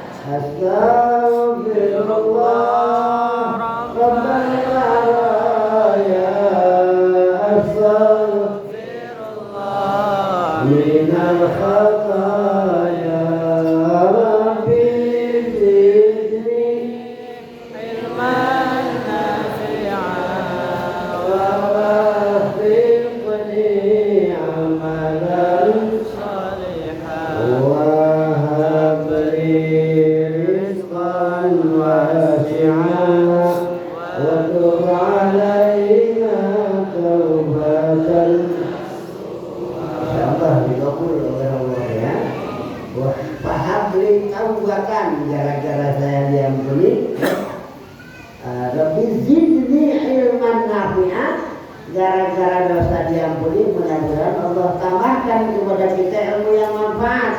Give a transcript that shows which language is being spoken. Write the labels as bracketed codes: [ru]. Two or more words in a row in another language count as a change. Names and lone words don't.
[ar] أستغفر الله ربنا يا أستغفر الله من الخطايا رب زدني علما نافعا و وفقني عملا صالحا وهب لي رزقا واسعا وتب علينا توبة إن شاء الله [id] dikabul oleh Allah ya. Wah, [ar] فهب لي توبة [id] gara-gara saya diampuni. [ar] رب زدني علما نافعا [id] gara-gara dosa diampuni mudah-mudahan Allah tambahkan kepada kita ilmu yang manfaat.